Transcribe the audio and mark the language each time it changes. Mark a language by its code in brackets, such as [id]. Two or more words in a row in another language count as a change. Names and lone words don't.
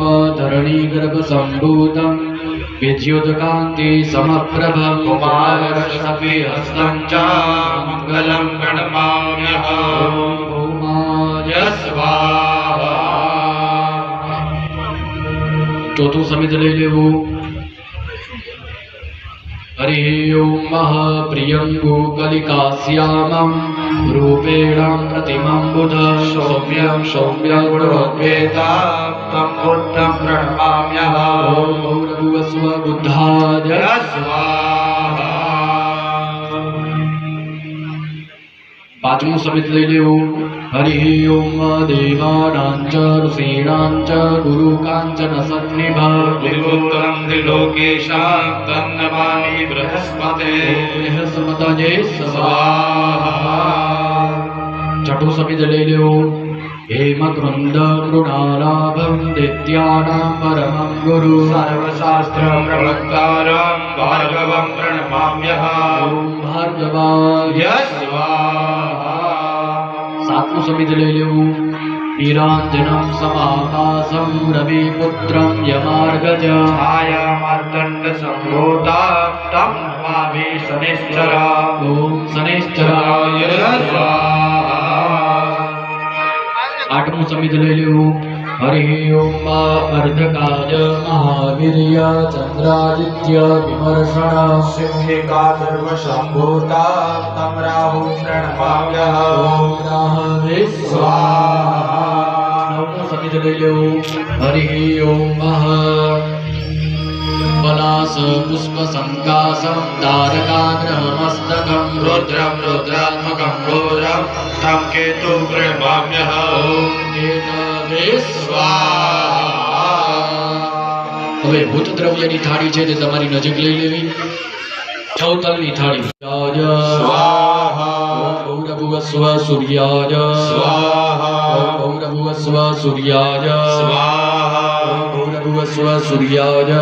[sa] ધરણી ગર્ભ સંભૂતમ વિદ્યુતકાંતિ સમપ્રભમ કુમારસભિ હસ્તં ચ મંગલં ગણમામ્યહં. ઓમ ભૌમાય સ્વાહા. [gu] ચોથું સમિત લઈ લેવું. [sa] हरि ओम महाप्रियंगो कलिकास्यामं रूपेण प्रतिमं बुध सौम्यं सौम्यं गुणोद्वेता तं बुद्धं प्रणमाम्यहम्. ओम गौरभुवस्व बुद्धाय स्वाहा. [gu] પાંચમું સમિત લઈ લેવું. [sa] હરિ ઓમ દેવાનાં ચ ઋષીણાં ચ ગુરુકાંચન સન્નિભા त्रिपुत्रं त्रिलोकेशां तं नमामि बृहस्पते. બૃહસ્પતયે સ્વાહા. [gu] છઠ્ઠું સમિત લઈ લેવું. [sa] हेमकृन्द मृणालाभं दैत्यानां परमं गुरु सर्वशास्त्र प्रवक्तारं भार्गवं प्रणमाम्यहम्. ओम भार्गवाय स्वाहा. [gu] સાતમું સમિત લઈ लेવું. [sa] वीराञ्जनं समाकाशं रविपुत्रं यमार्गज छायामार्तण्ड सम्भूता तं नमामि शनिश्चरा. ओम शनिश्चराय स्वाहा. [gu] आठमું સમિત લઈ લેવું. [sa] हरि ओम अर्धकाय महावीर्य चंद्रादित्य विमर्शण सिंहिका सर्वसम्भूता तं राहुं प्रणमाम्यहम्. ओम राहवे स्वाहा. नवमું સમિત લઈ લેવું. हरि ओम पलास पुष्प संकाशं तारकाग्रहमस्तकं रुद्रं रुद्रात्मकं घोरं तं केतुं प्रणमाम्यहम्. ओम केतवे स्वाहा. [gu] હવે ભૂત દ્રવ્યની થાળી છે તે તમારી નજીક લઈ લેવી. ચૌતલની થાળી. [sa] स्वाहा. ઓમ ગૌરભુવસ્વ સૂર્યાય स्वाहा. ઓમ ગૌરભુવસ્વ સૂર્યાય स्वाहा. ઓમ ગૌરભુવસ્વ સૂર્યાય